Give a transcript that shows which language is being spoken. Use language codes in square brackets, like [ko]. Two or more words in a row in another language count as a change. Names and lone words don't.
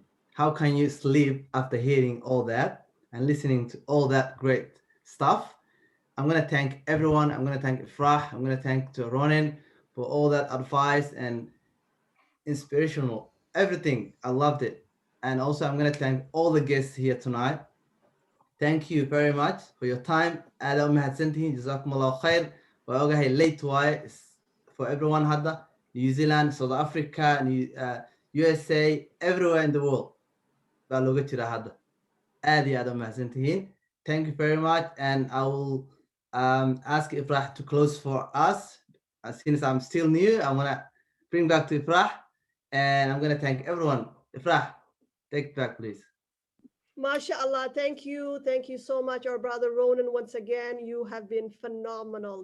[en] How can you sleep after hearing all that and listening to all that great stuff? I'm going to thank everyone. I'm going to thank Ifrah. I'm going to thank Ronen for all that advice and inspirational, everything. I loved it. And also I'm going to thank all the guests here tonight. Thank you very much for your time. [so] aad u mahadsantihiin. [ar] Jazakumullahu khair. [so] Waa ogahay late waaye [en] for everyone [so] hadda. [en] New Zealand, South Africa, USA, everywhere in the world. [so] Baa looga jira hadda. Aad iyo aad u mahadsantihiin. [en] Thank you very much. And I will ask Ifrah to close for us. Since I'm still new, I'm going to bring back to Ifrah. And I'm going to thank everyone. Ifrah, take it back, please. MashaAllah, thank you. Thank you so much, our brother Ronen. Once again, you have been phenomenal.